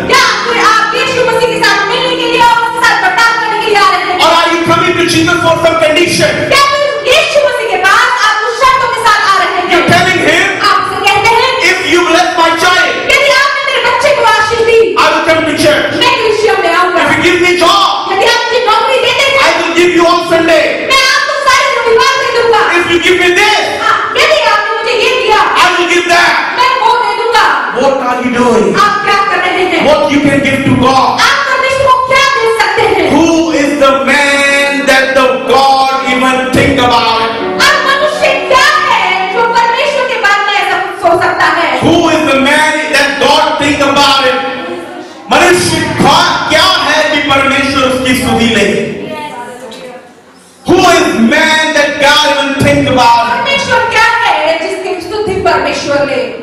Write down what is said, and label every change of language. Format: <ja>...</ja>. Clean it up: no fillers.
<hi>क्या आप यीशु मसीह के साथ मिलने के लिए और उसके साथ बर्ताव करने के लिए आ रहे हैं?</hi> <en>Or are you coming to Jesus for some condition?</en> <hi>क्या फिर यीशु मसीह के पास आप कुछ शर्तों के साथ आ रहे हैं?</hi> <en>You're telling him,</en> <hi>आप उसे कहते हैं,</hi> <en>if you bless my child,</en> <hi>यदि आपने मेरे बच्चे को आशीष दी,</hi> <en>I will come to church.</en> <hi>मैं कलीसिया में आऊंगा।</hi> <en>If you give me job,</en> <hi>यदि आप मुझे नौकरी देते हैं,</hi> <en>I will give you on Sunday.</en> <hi>मैं आपको सारे रविवार दे दूंगा।</hi> <en>If you give me this,</en> <hi>हाँ, यदि आपने मुझे ये दिया,</hi> <en>I will give that.</en> <hi>मैं वो दे दूंगा।</hi> <en>What are you doing?</en> <hi>आप क्या कर रहे हैं?</hi> <en>What you can give to God?</en> <hi>आप परमेश्वर को क्या दे सकते हैं?</hi> <en>Who is the man that the God even think about it?</en> <hi>अब मनुष्य क्या है जो परमेश्वर के बारे में ऐसा सोच सकता है?</hi> <en>Who is the man that God think about it?</en> <hi>मनुष्य क्या है कि परमेश्वर उसकी सुधी ले?</hi> <en>Who is man that God even think about it?</en> <hi>परमेश्वर क्या है जिसकी स्तुति परमेश्वर ले?</hi>